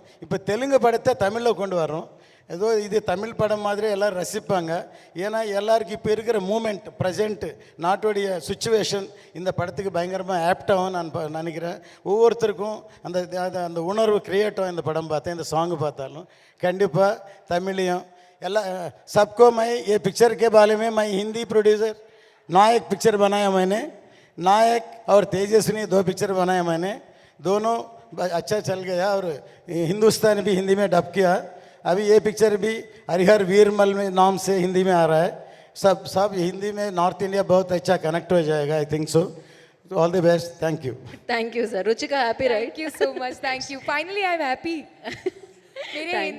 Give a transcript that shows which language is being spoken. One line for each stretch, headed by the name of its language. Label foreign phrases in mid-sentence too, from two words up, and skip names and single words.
Tamil: இப்போ தெலுங்கு படத்தை தமிழில் கொண்டு வரோம். ஏதோ இது தமிழ் படம் மாதிரி எல்லோரும் ரசிப்பாங்க. ஏன்னா எல்லாருக்கும் இப்போ இருக்கிற மூமெண்ட், ப்ரெசென்ட்டு, நாட்டுடைய சுச்சுவேஷன் இந்த படத்துக்கு பயங்கரமாக ஆப்டாகவும் நான் நினைக்கிறேன். ஒவ்வொருத்தருக்கும் அந்த உணர்வு கிரியேட் ஆகும். இந்த படம் பார்த்தேன், இந்த சாங்கு பார்த்தாலும் கண்டிப்பாக தமிழையும் எல்லாம்
Hindi: सबको मैं ये पिक्चर के बारे में मैं हिंदी प्रोड्यूसर नायक पिक्चर बनाया मैंने. नायक और तेजस्विनी 2 पिक्चर बनाया मैंने. दोनों अच्छा चल गया और हिंदुस्तानी भी हिंदी में डब किया. अभी ये पिक्चर भी हरिहर वीरमल में नाम से हिंदी में आ रहा है. सब हिंदी में नॉर्थ इंडिया बहुत अच्छा कनेक्ट हो जाएगा.
English: I think so. All the best. Thank you. Thank you sir. Ruchika happy right? Thank you so much. Thank you. Finally, I'm happy.
Hindi: मेरे